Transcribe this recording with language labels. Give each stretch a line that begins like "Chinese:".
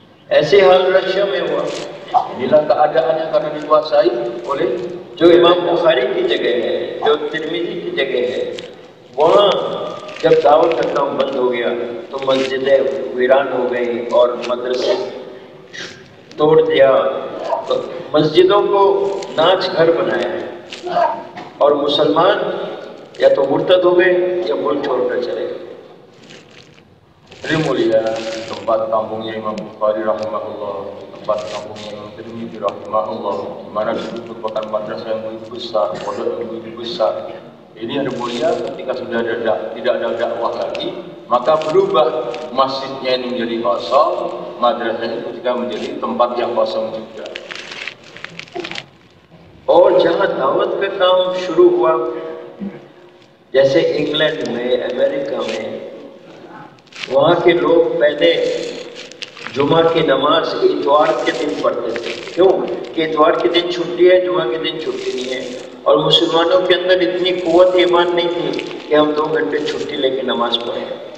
Hindi: ऐसे हाल रशिया में हुआ।
Indonesian: Inilah keadaannya karena dikuasai oleh
Hindi: जो इमाम बुखारी की जगह है, जो तिरमिजी की जगह है, वहाँ जब दावत का काम बंद हो गया तो मस्जिदें वीरान हो गई और मदरसे तोड़ दिया, तो मस्जिदों को नाच घर बनाया और मुसलमान या तो मुर्तद हो गए या मुल्क छोड़कर चले गए।
Indonesian: Jadi mulia di tempat kampungnya Imam Bukhari rahimahullah, tempat kampungnya Imam Tirmidzi rahimahullah, di mana dulu merupakan madrasah yang begitu besar, pondok yang begitu besar. Ini ada mulia ketika sudah tidak ada dakwah lagi, maka berubah masjidnya ini menjadi kosong, madrasahnya ketika menjadi tempat yang kosong juga.
Hindi: और जहाँ दावत का काम शुरू हुआ, जैसे England में, America में, वहाँ के लोग पहले जुमा की नमाज इतवार के दिन पढ़ते थे। क्यों? कि इतवार के दिन छुट्टी है, जुमा के दिन छुट्टी नहीं है। और मुसलमानों के अंदर इतनी कुव्वत ईमान नहीं थी कि हम 2 घंटे छुट्टी लेके नमाज पढ़ें।